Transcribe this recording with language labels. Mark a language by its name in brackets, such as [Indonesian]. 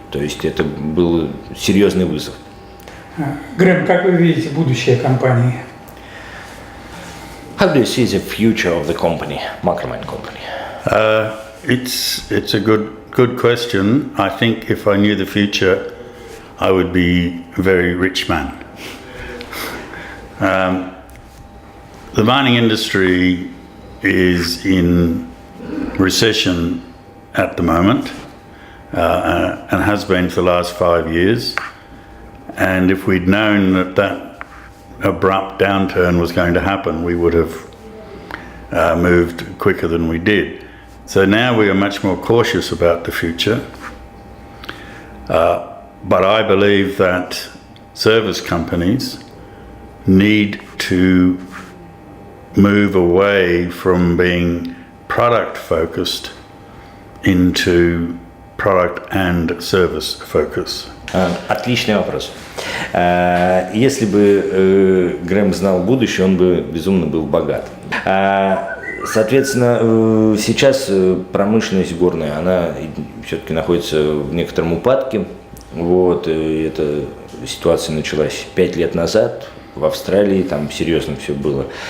[Russian] То есть это был серьезный вызов. Грэм, как вы видите будущее компании? [English] How do you see the future of the company, MICROMINE company? It's a good question. I think if I knew the future, I would be a very rich man. The mining industry is in recession at the moment and has been for the last 5 years. And if we'd known that abrupt downturn was going to happen, we would have moved quicker than we did. So now we are much more cautious about the future. But I believe that service companies need to move away from being product focused into product and service focus. [Russian] Отличный вопрос. Если бы Грэм знал будущее, он бы безумно был богат. Соответственно, сейчас промышленность горная, она все-таки находится в некотором упадке. Вот, и эта ситуация началась 5 лет назад в Австралии, там серьезно все было.